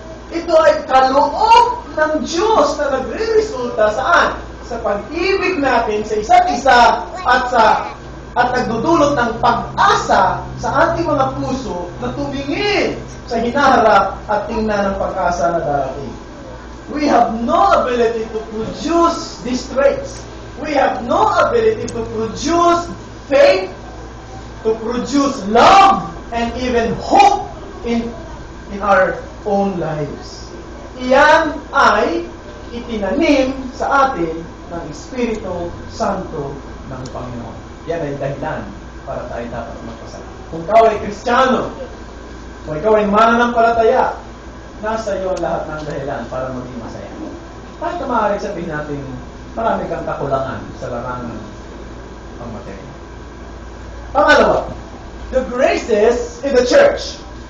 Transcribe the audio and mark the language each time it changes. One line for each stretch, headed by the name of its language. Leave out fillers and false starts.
Filipino: Ito ay kaloob ng Diyos na nagre-resulta saan? Sa pag-ibig natin sa isa't isa at sa at nagdudulot ng pag-asa sa ating mga puso na tumingin sa hinaharap at tingnan ng pag-asa na darating.
English: We have no ability to produce these traits. We have no ability to produce faith, to produce love, and even hope in our own lives.
Filipino: Iyan ay itinanim sa atin ng Espiritu Santo ng Panginoon. Yan ay dahilan para tayo dapat magpasalamat. Kung ikaw ay Kristiyano, kung ikaw ay mananampalataya, nasa iyo ang lahat ng dahilan para maging masaya. Kahit na maaaring sabihin natin, marami kang kakulangan sa larangan ng materiya. Pangalawa,
English: the graces in the church.